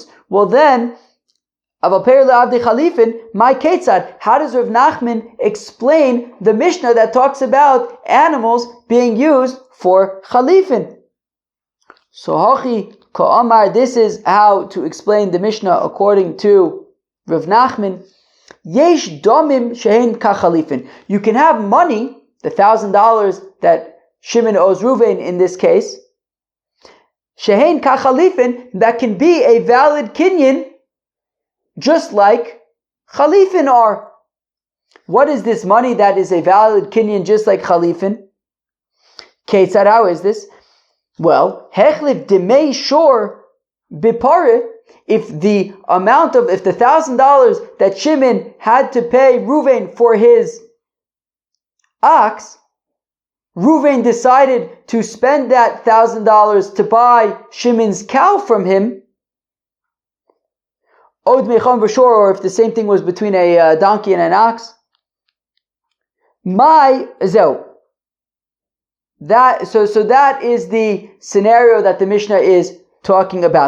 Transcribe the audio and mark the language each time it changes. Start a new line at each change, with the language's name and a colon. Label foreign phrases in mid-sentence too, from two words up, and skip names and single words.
English: Well then,
Aramaic: אבל פירא לא עבדי חליפין,
English: my Ketzad, how does Rav Nachman explain the Mishnah that talks about animals being used for Chalifin? So
Aramaic: הכי קאמר,
English: this is how to explain the Mishnah according to Rav Nachman.
Hebrew: יש דמים שהן כחליפין.
English: You can have money, the $1,000 that Shimon owes Reuven in this case,
Hebrew: שהן כחליפין,
English: that can be a valid kinyan, just like chalifin are. What is this money that is a valid kinyan, just like chalifin? Ketzad, how is this? Well,
Hebrew: החליף דמי שור בפרה.
English: If the $1,000 that Shimon had to pay Reuven for his ox, Reuven decided to spend that $1,000 to buy Shimon's cow from him, or if the same thing was between a donkey and an ox, so that is the scenario that the Mishnah is talking about.